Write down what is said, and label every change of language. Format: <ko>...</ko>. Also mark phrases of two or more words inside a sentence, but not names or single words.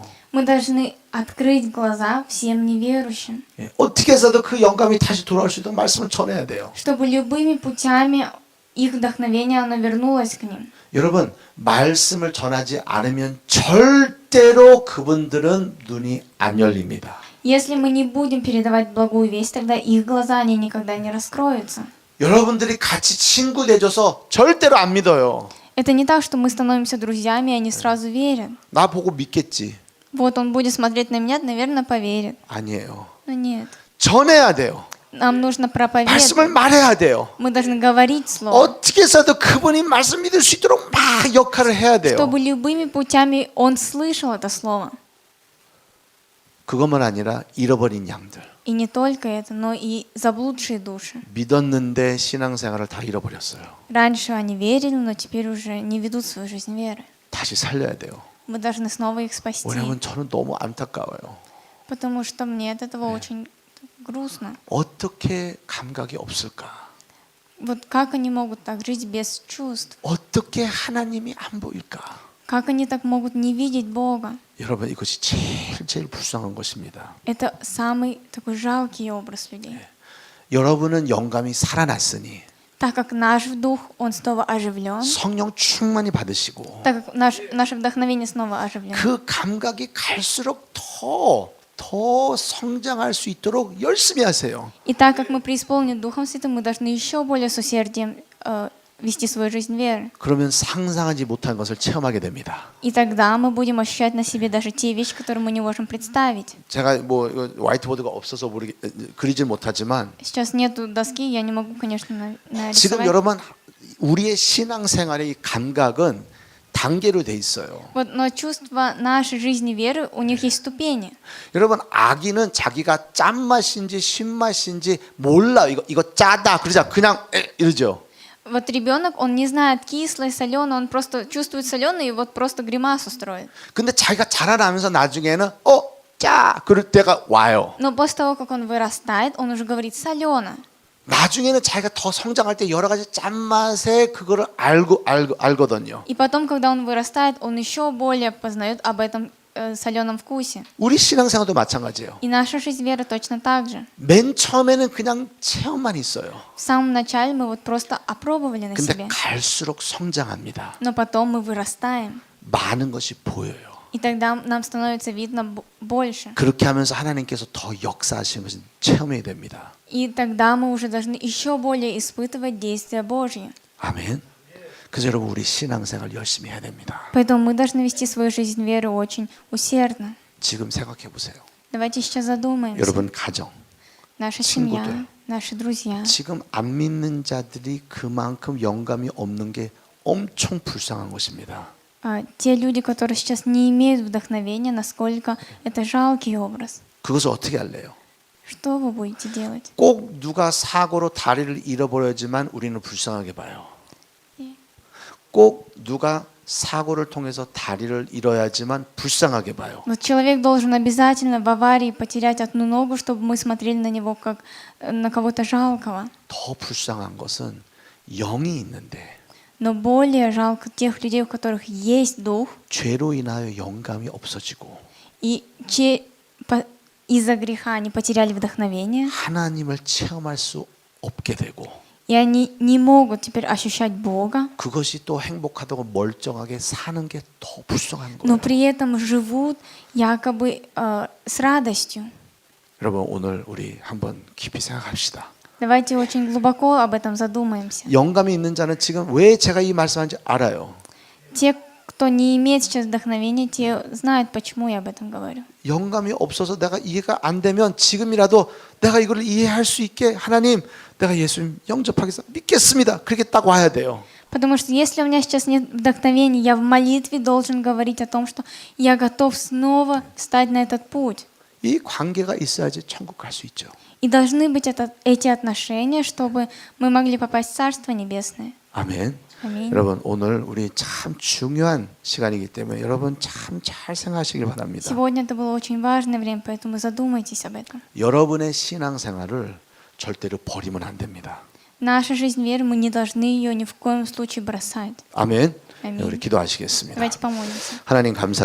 <ru>Мы должны открыть глаза всем неверующим,</ru> <ko>예, 어떻게 해서도 그 영감이 다시 돌아올 수 있도록 말씀을 전해야 돼요.</ko> <ru>чтобы любыми путями их вдохновение, оно вернулось к ним.</ru> <ko>여러분 말씀을 전하지 않으면 절대로 그분들은 눈이 안 열립니다.</ko> <ru>Если мы не будем передавать благую весть, тогда их глаза, они никогда не раскроются.</ru> <ko>여러분들이 같이 친구 돼줘서 절대로 안 믿어요.</ko> <ru>Это не так, что мы становимся друзьями, и они сразу верят.</ru> <ko>나 보고 믿겠지.</ko> <ru>Вот он будет смотреть на меня, наверное, поверит.</ru> <ko>아니에요.</ko> <ru>Но нет.</ru> <ko>전해야 돼요.</ko> <ru>Нам нужно проповедовать.</ru> <ko>말씀을 말해야 돼요.</ko> <ru>Мы должны говорить слово.</ru> <ko>어떻게 해서도 그분이 말씀 믿을 수 있도록 막 역할을 해야 돼요.</ko> <ru>Чтобы любыми путями он слышал это слово.</ru> <ko>그것만 아니라 잃어버린 양들.</ko> <ru>И не только это, но и заблудшие души.</ru> <ko>믿었는데 신앙생활을 다 잃어버렸어요.</ko> <ru>Раньше они верили, но теперь уже не ведут свою жизнь веры.</ru> <ko>다시 살려야 돼요.</ko> <ru>Мы должны снова их спасти.</ru> <ko>왜냐하면 저는 너무 안타까워요.</ko> <ru>Потому что мне от этого очень грустно.</ru> <ko>어떻게 감각이 없을까?</ko> <ru>Вот как они могут так жить без чувств?</ru> <ko>어떻게 하나님이 안 보일까?</ko> <ru>Как они так могут не видеть Бога?</ru> <ko>여러분 이것이 제일 불쌍한 것입니다.</ko> <ru>Это самый такой жалкий образ людей.</ru> <ko>여러분은 영감이 살아났으니</ko> <ru>Так как наш дух, он снова оживлен,</ru> <ko>성령 충만히 받으시고</ko> <ru>так как наше вдохновение снова оживлено,</ru> <ko>그 감각이 갈수록 더 성장할 수 있도록 열심히 하세요.</ko> <ru>и так как мы преисполнены Духом Святым, мы должны еще более с усердием вести свою жизнь веры.</ru> <ko>그러면 상상하지 못한 것을 체험하게 됩니다.</ko> <ru>И тогда мы будем ощущать на себе даже те вещи, которые мы не можем представить.</ru> <ko>제가 뭐 화이트보드가 없어서 그리질 못하지만</ko> <ru>Сейчас нету доски, я не могу, конечно,</ru> <ko>지금</ko> <ru>нарисовать.</ru> <ko>여러분 우리의 신앙생활의 이 감각은 단계로 돼 있어요.</ko> <ru>Вот, но чувства нашей жизни веры, у них есть ступени.</ru> <ko>여러분 아기는 자기가 짠맛인지 신맛인지 몰라. 이거 짜다 그러자 그냥 이러죠.</ko> <ru>Вот ребенок, он не знает кислое, соленое, он просто чувствует соленое и вот просто гримасу строит.</ru> <ko>근데 자기가 자라나면서 나중에는 짜 그럴 때가 와요.</ko> <ru>Но после того, как он вырастает, он уже говорит солено.</ru> <ko>나중에는 자기가 더 성장할 때 여러 가지 짠맛에 그거를 알거든요.</ko> <ru>И потом, когда он вырастает, он еще более познает об этом соленом вкусе.</ru> <ko>우리 신앙생활도 마찬가지예요.</ko> <ru>И наша жизнь веры точно так же.</ru> <ko>맨 처음에는 그냥 체험만 있어요.</ko> <ru>В самом начале мы вот просто опробовали на</ru> <ko>근데</ko> <ru>себе.</ru> <ko>갈수록 성장합니다.</ko> <ru>Но потом мы вырастаем.</ru> <ko>많은 것이 보여요.</ko> <ru>И тогда нам становится видно больше.</ru> <ko>그렇게 하면서 하나님께서 더 역사하시는 것은 체험이 됩니다.</ko> <ru>И тогда мы уже должны еще более испытывать действия Божьи.</ru> <ko>아멘. 그래서 여러분 우리 신앙생활 열심히 해야 됩니다.</ko> <ru>Поэтому мы должны вести свою жизнь веры очень усердно.</ru> <ko>지금 생각해 보세요.</ko> <ru>Давайте сейчас задумаемся.</ru> <ko>여러분 가정,</ko> <ru>Наша</ru> <ko>친구들.</ko> <ru>семья, наши друзья.</ru> <ko>지금 안 믿는 자들이 그만큼 영감이 없는 게 엄청 불쌍한 것입니다.</ko> <ru>Те люди, которые сейчас не имеют вдохновения, насколько это жалкий образ.</ru> <ko>그것을 어떻게 할래요?</ko> <ru>Что вы будете делать?</ru> <ko>꼭 누가 사고로 다리를 잃어버려야지만 우리는 불쌍하게 봐요. 꼭 누가 사고를 통해서 다리를 잃어야지만 불쌍하게 봐요.</ko> <ru>Вот человек должен обязательно в аварии потерять одну ногу, чтобы мы смотрели на него как на кого-то жалкого.</ru> <ko>더 불쌍한 것은 영이 있는데</ko> <ru>Но более жалко тех людей, у которых есть дух,</ru> <ko>죄로 인하여 영감이 없어지고</ko> <ru>и из-за греха они потеряли вдохновение,</ru> <ko>하나님을 체험할 수 없게 되고</ko> <ru>и они не могут теперь ощущать Бога,</ru> <ko>그것이 또 행복하다고 멀쩡하게 사는 게 더 불쌍한</ko> <ru>но</ru> <ko>거예요.</ko> <ru>при этом живут якобы с радостью.</ru> <ko>여러분 오늘 우리 한번 깊이 생각합시다.</ko> <ru>Давайте очень глубоко об этом задумаемся.</ru> <ko>영감이 있는 자는 지금 왜 제가 이 말씀하는지 알아요.</ko> <ru>Те, кто не имеет сейчас вдохновения, те знают, почему я об этом говорю.</ru> <ko>영감이 없어서 내가 이해가 안 되면 지금이라도 내가 이걸 이해할 수 있게 하나님 내가 예수님 영접하겠습니다. 믿겠습니다. 그렇게 딱 와야 돼요.</ko> <ru>Потому что если у меня сейчас нет вдохновения, я в молитве должен говорить о том, что я готов снова стать на этот путь.</ru> <ko>이 관계가 있어야지 천국 갈 수 있죠.</ko> <ru>И должны быть эти отношения, чтобы мы могли попасть в Царство Небесное.</ru> <ko>아멘.</ko> <ru>Аминь.</ru> <ko>여러분 오늘 우리 참 중요한 시간이기 때문에 여러분 참 잘 생각하시길 바랍니다.</ko> <ru>Сегодня это было очень важное время, поэтому задумайтесь об этом.</ru> <ko>여러분의 신앙생활을 절대로 버리면 안 됩니다.</ko> <ru>Наша жизнь веры, мы не должны ее ни в коем случае бросать.</ru> <ko>아멘. 아멘. 우리 기도하시겠습니다.</ko> <ru>Давайте помолимся.</ru> <ko>하나님 감사드립니다.</ko>